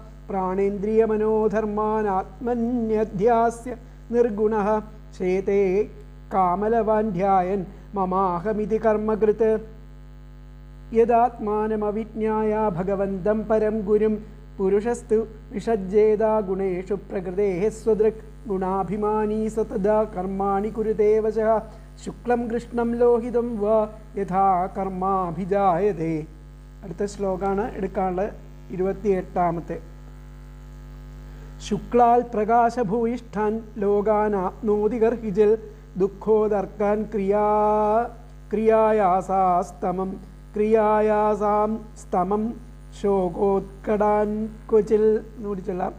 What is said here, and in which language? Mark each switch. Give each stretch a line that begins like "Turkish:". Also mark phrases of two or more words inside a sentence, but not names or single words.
Sanskrit: प्राणेन्द्रियमनोधर्मानात्मन्यध्यास्य निर्गुणः. शेते कामलवान् ममाहमिति कर्मकृत्. यदात्मानमविज्ञाय भगवन्तं परं गुरुं पुरुषस्तु विषज्जेदा गुणेषु प्रकृतेः स्वदृक् ഗുണാഭിമാനീ സതദാ കർമാണി കുരുതേ വശഃ ശുക്ലം കൃഷ്ണം ലോഹിതം വാ യഥാ കർമാഭിജായതേ.
Malayalam: അടുത്ത ശ്ലോകമാണ് എടുക്കാനുള്ളത്, 28.
Sanskrit: ശുക്ലാൽ പ്രകാശഭൂയിഷ്ഠാൻ ലോകാനാപ്നോതി ഗർഹിജിൽ ദുഃഖോദർക്കാൻ ക്രിയായാസാസ്തമം ക്രിയായാസാം സ്തമം ശോകോത്കടാൻ ക്വചിൽ
Malayalam: എന്നൂടി ചൊല്ലാം.